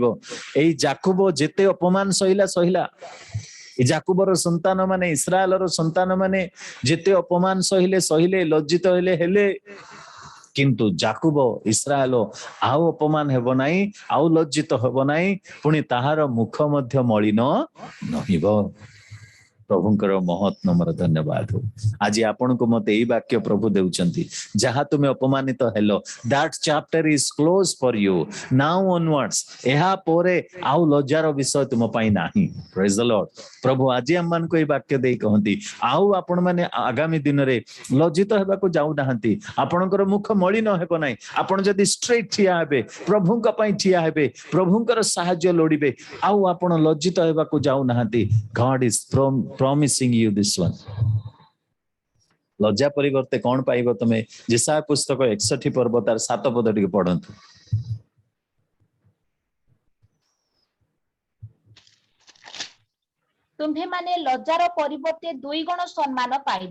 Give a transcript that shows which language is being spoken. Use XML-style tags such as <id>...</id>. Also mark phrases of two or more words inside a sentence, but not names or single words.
<or>ଏଇ ଯାକୋବ ଯେତେ ଅପମାନ ସହିଲା, ଏ ଯାକୋବର ସନ୍ତାନ ମାନେ, ଇସ୍ରାଏଲର ସନ୍ତାନ ମାନେ ଯେତେ ଅପମାନ ସହିଲେ, ଲଜ୍ଜିତ ହେଲେ, କିନ୍ତୁ ଯାକୋବ ଇସ୍ରାଏଲ ଆଉ ଅପମାନ ହେବ ନାହିଁ, ଆଉ ଲଜ୍ଜିତ ହେବ ନାହିଁ, ପୁଣି ତାହାର ମୁଖ ମଧ୍ୟ ମଳିନ ନହିବ। ପ୍ରଭୁଙ୍କର ମହତ୍ ନାମର ଧନ୍ୟବାଦ हो। आज ଆପଣଙ୍କୁ ମତେ ଏଇ ବାକ୍ୟ ପ୍ରଭୁ ଦେଉଛନ୍ତି, ଯାହା ତୁମେ ଅପମାନିତ ହେଲ,</or> <en>that chapter is closed for you now onwards।</en> <or>ଏହା ପରେ ଆଉ ଲଜ୍ଜାର ବିଷୟ ତୁମ ପାଇଁ ନାହିଁ।</or> <en>Praise the Lord।</en> <or>ପ୍ରଭୁ ଆଜି ଆମମାନଙ୍କୁ ଏଇ ବାକ୍ୟ ଦେଇ କହନ୍ତି, ଆଉ ଆପଣ ମାନେ ଆଗାମୀ ଦିନରେ ଲଜ୍ଜିତ ହେବାକୁ ଯାଉନାହାନ୍ତି, ଆପଣଙ୍କର ମୁଖ ମଳିନ ହେବ ନାହିଁ। ଆପଣ ଯଦି ଷ୍ଟ୍ରେଟ ଠିଆ ହେବେ, ପ୍ରଭୁଙ୍କ ପାଇଁ ଠିଆ ହେବେ, ପ୍ରଭୁଙ୍କର ସାହାଯ୍ୟ ଲୋଡ଼ିବେ, ଆଉ ଆପଣ ଲଜ୍ଜିତ ହେବାକୁ ଯାଉନାହାନ୍ତି।</or> <en>God is promising you this one।</en> <or>ଲଜ୍ଜା ପରିବର୍ତ୍ତେ କଣ ପାଇବ ତମେ? ଯେଶାୟା ପୁସ୍ତକ 61 ପର୍ବ ତାର 7 ପଦ ଟିକେ ପଢନ୍ତୁ। ତୁମ୍ଭେମାନେ ଲଜ୍ଜାର ପରିବର୍ତ୍ତେ 2 ଗୁଣ ସମ୍ମାନ ପାଇବ।</or>